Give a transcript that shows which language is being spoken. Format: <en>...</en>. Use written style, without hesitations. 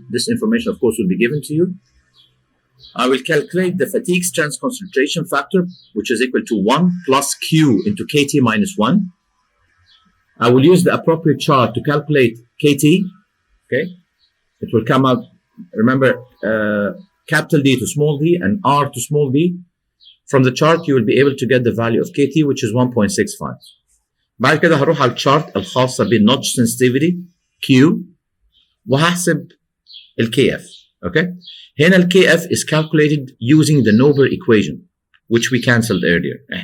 <en>This information, of course, will be given to you. I will calculate the fatigue strength concentration factor, which is equal to 1 plus Q into KT minus 1. I will use the appropriate chart to calculate KT. Okay, it will come out. Remember, capital D to small d and R to small d. From the chart, you will be able to get the value of KT, which is 1.65.</en> <ar>بعد كده هروح على الشارت الخاصة بالنotch sensitivity Q وهحسب ال KF.</ar> <en>Okay?</en> <ar>هنا ال</ar> <en>KF is calculated using the Nober equation, which we cancelled earlier.</en>